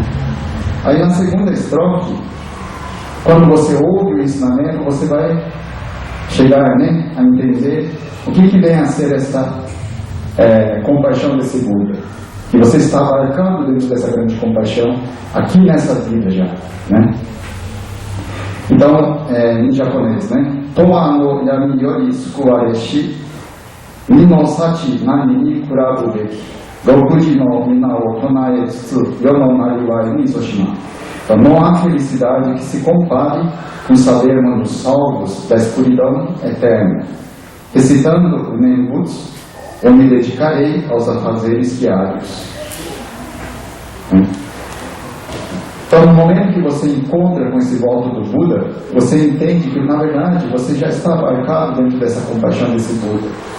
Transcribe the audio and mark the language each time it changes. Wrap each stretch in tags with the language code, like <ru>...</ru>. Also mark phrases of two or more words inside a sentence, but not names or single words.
<pt>Aí na segunda estrofe, quando você ouve o ensinamento, você vai chegar, né, a entender o que vem a ser essa compaixão desse Buda, que você está abarcando dentro dessa grande compaixão aqui nessa vida já, né? Então, em japonês, né?</pt> <ja>遠劫の闇より救われし身の幸何にくらぶべき六字のみ名をとなえつつ世の生業にいそしまん.</ja> <pt>Então, não há felicidade que se compare com sabermos os salvos da escuridão eterna. Recitando o Nenbutsu, eu me dedicarei aos afazeres diários. Então, no momento que você encontra com esse voto do Buda, você entende que, na verdade, você já está abarcado dentro dessa compaixão desse Buda.</pt>